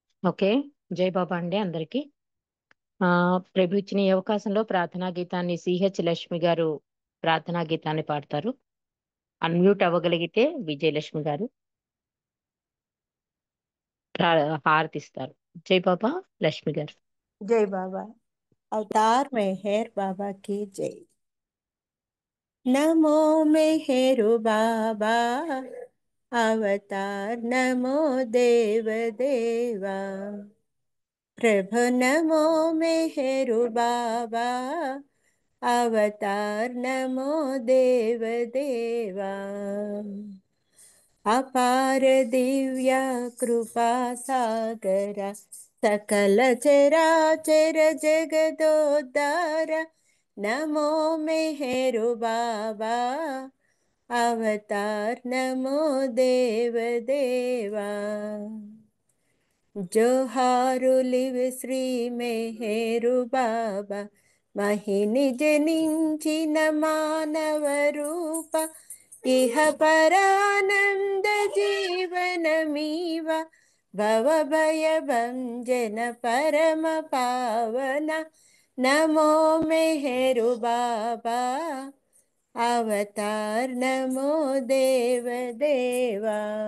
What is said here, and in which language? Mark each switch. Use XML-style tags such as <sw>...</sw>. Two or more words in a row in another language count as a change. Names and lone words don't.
<te>ఓకే. జై బాబా అండి అందరికి. ప్రభు ఇచ్చిన ఈ అవకాశంలో ప్రార్థనా గీతాన్ని సిహెచ్ లక్ష్మి గారు ప్రార్థనా గీతాన్ని పాడతారు. అన్మ్యూట్ అవ్వగలిగితే విజయలక్ష్మి గారు హారతిస్తారు. జై బాబా. లక్ష్మి గారు.</te> <hi>जय बाबा। अवतार मेहर बाबा की जय।</hi> <te>నమో మెహరు బాబా అవతార నమో దేవ దేవా। ప్రభు నమో మెహరు బాబా అవతార నమో దేవ దేవా। అపార దివ్య కృపా సాగరా సకల చరాచర జగదోద్ధారా। నమో మెహరు బాబా అవతార నమో దేవ దేవా। జోహారులివి శ్రీ మెహరు బాబా మహిని జనించిన మానవ రూప ఇహ పరానంద జీవనమీవ భవభయ భంజన పరమ పావన నమో మెహరు బాబా అవతార్ నమో దేవ దేవా।</te>